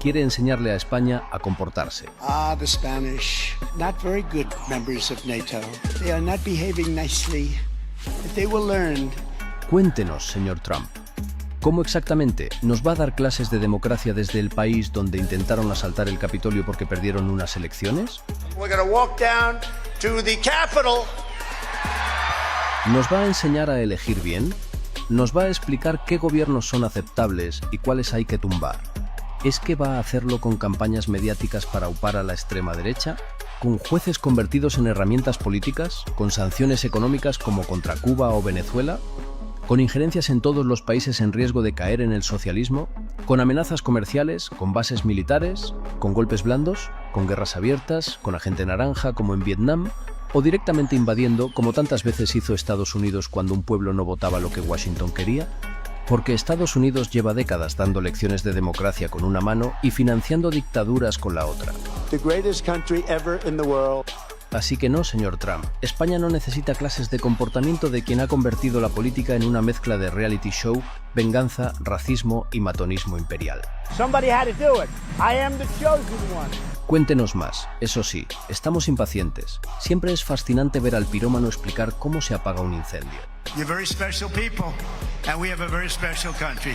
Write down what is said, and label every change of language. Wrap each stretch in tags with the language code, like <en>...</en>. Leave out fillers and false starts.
<es>Quiere enseñarle a España a comportarse.</es> <en>The Spanish, not very good members of NATO. They are not behaving nicely. If they will learn.</en> <es>Cuéntenos, señor Trump, ¿cómo exactamente nos va a dar clases de democracia desde el país donde intentaron asaltar el Capitolio porque perdieron unas elecciones?</es> <en>We're going to walk down to the Capitol.</en> <es>¿Nos va a enseñar a elegir bien? ¿Nos va a explicar qué gobiernos son aceptables y cuáles hay que tumbar? ¿Es que va a hacerlo con campañas mediáticas para upar a la extrema derecha? ¿Con jueces convertidos en herramientas políticas? ¿Con sanciones económicas como contra Cuba o Venezuela? ¿Con injerencias en todos los países en riesgo de caer en el socialismo? ¿Con amenazas comerciales? ¿Con bases militares? ¿Con golpes blandos? ¿Con guerras abiertas? ¿Con agente naranja como en Vietnam? ¿O directamente invadiendo, como tantas veces hizo Estados Unidos cuando un pueblo no votaba lo que Washington quería? Porque Estados Unidos lleva décadas dando lecciones de democracia con una mano y financiando dictaduras con la otra.</es> <en>The greatest country ever in the world.</en> <es>Así que no, señor Trump, España no necesita clases de comportamiento de quien ha convertido la política en una mezcla de reality show, venganza, racismo y matonismo imperial.</es> <en>Somebody had to do it. I am the chosen one.</en> <es>Cuéntenos más. Eso sí, estamos impacientes. Siempre es fascinante ver al pirómano explicar cómo se apaga un incendio.</es> <en>You're very special people, and we have a very special country.</en>